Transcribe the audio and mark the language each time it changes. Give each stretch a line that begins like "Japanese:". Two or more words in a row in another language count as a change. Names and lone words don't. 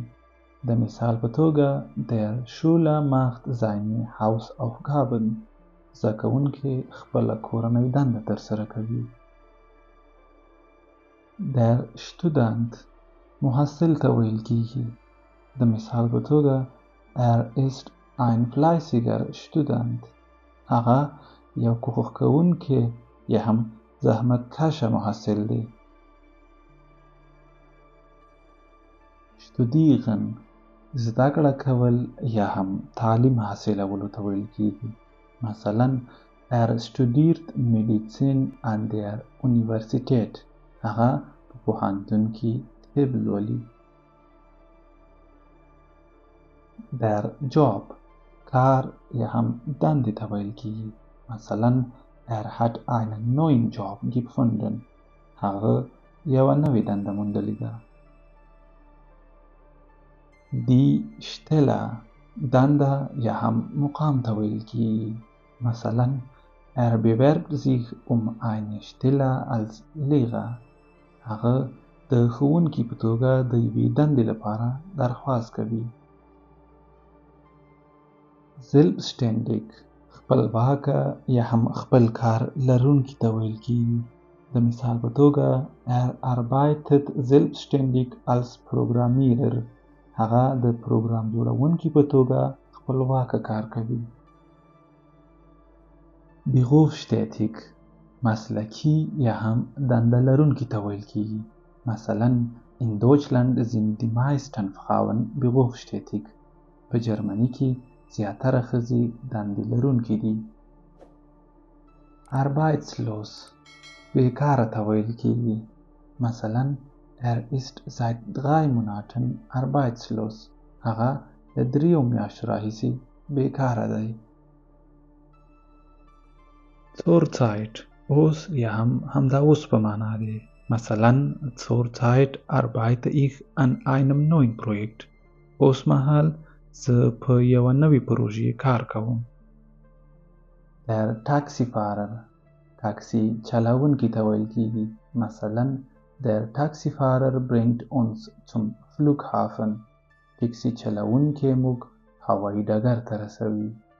Pashto: د مثال په توګه
German: Der Schüler macht seine Hausaufgaben.
Pashto: زده کوونکی خپله کورنۍ دنده ترسره کوي.
German: Der Student
Pashto: محصل ته ویل کیږي. د مثال په توګه
German: ist ein fleißiger Student.
Pashto: هغه یو کوښښ کوونکی یا هم زحمت کشه محصل دی. Studieren زده کړه کول یا هم تعلیم حاصلولو ته ویل کیږي.
German: مثلا studiert Medizin an der Universität.
Pashto: هغه په پوهنتون کې طب لولي.
German: Der Job
Pashto: کار یا هم دندې ته ویل کیږي.
German: مثلا hat einen neuen Job gefunden.
Pashto: هغه یوه نوې دنده موندلې ده.
German: Die Stelle
Pashto: دنده یا هم مقام ته ویل کیږي.
German: مثلا bewerbt sich eine Stelle als Lehrer.
Pashto: هغه د ښوونکي په توګه د یوې دندې لپاره درخواست کوي. Selbstständig خپلواکه یا هم خپل کار لرونکي ته ویل کیږي. د مثال په توګه
German: arbeitet selbstständig als Programmierer.
Pashto: هغه د پروګرام جوړونکي په توګه خپلواکه کار کوي. Berufstätig مسلکي یا هم دنده لرونکي ته ویل کیږي.
German: مثلا in Deutschland sind die meisten Frauen berufstätig.
Pashto: په جرمني کې زیاتره ښځې دندې لرونکي دي. Arbeitslos بیکاره ته ویل کیږي.
German: مثلا ist seit 3 Monaten arbeitslos.
Pashto: هغه د 3 میاشتو راهیسې بیکاره دی. Zurzeit اوس یا هم همدا اوس په معنا دی.
German: مثلا Zurzeit arbeite ich an einem neuen Projekt.
Pashto: اوس مهال زه په یوه نوې پروژې کار کوم.
German: Der Taxifahrer
Pashto: تاکسی چلوونکي ته ویل کیږي.
German: مثلا Der Taxifahrer bringt uns zum Flughafen.
Pashto: ټکسي چلوونکی موږ هوایي ډګر ته رسوي.